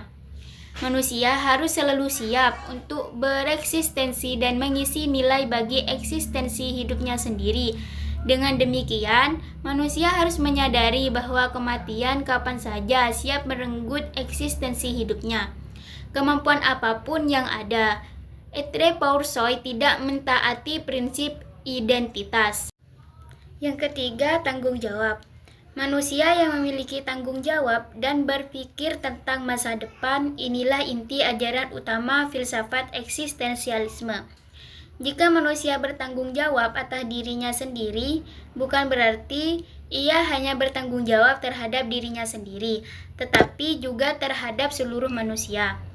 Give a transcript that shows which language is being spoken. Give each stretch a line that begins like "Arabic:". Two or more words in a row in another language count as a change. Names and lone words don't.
Indonesian: Manusia harus selalu siap untuk bereksistensi dan mengisi nilai bagi eksistensi hidupnya sendiri. Dengan demikian, manusia harus menyadari bahwa kematian kapan saja siap merenggut eksistensi hidupnya. Kemampuan apapun yang ada,
French: être pour soi
Indonesian: tidak mentaati prinsip identitas. Yang ketiga, tanggung jawab. Manusia yang memiliki tanggung jawab dan berpikir tentang masa depan, inilah inti ajaran utama filsafat eksistensialisme. Jika manusia bertanggung jawab atas dirinya sendiri, bukan berarti ia hanya bertanggung jawab terhadap dirinya sendiri, tetapi juga terhadap seluruh manusia.